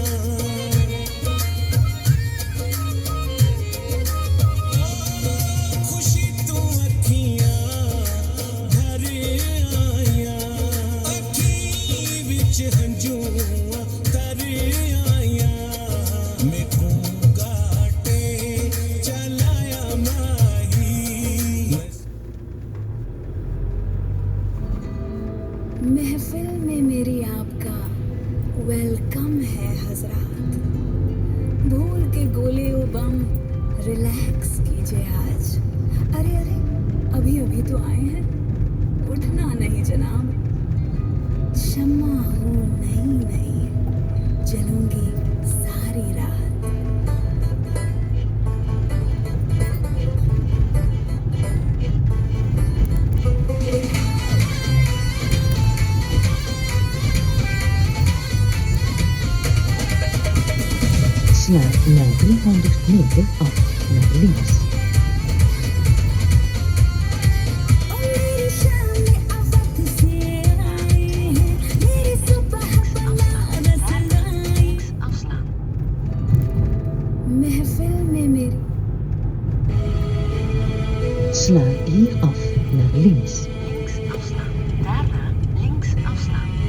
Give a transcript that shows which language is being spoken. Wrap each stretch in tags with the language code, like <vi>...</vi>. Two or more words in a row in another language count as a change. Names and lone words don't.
<pa>ਖੁਸ਼ੀ ਤੂੰ ਅੱਖੀਆਂ ਭਰ ਆਈਆਂ ਅੱਖੀ ਵਿਚ ਹੰਝੂਆਂ ਤਰ ਆਈਆਂ ਮੈਕੂੰ ਗਾਟੇ ਚਲਾਇਆ ਮਾਹੀ</pa> <hi>महफिल में मेरी आपका वेलकम है हजरात भूल के गोले ओ बम रिलैक्स कीजिए आज अरे अरे अभी अभी तो आए हैं उठना नहीं जनाब शम्मा हूँ नहीं नहीं जलूंगी सारी रात</hi> <nl>Snel naar 300 meter af naar links.</nl> <hi>ओ मेरी शाम में आफत से आए हैं मेरी सुबह बनारस लाई महफिल में मेरी</hi> <nl>Sla hier af naar links. Links afslaan. Daarna links afslaan.</nl>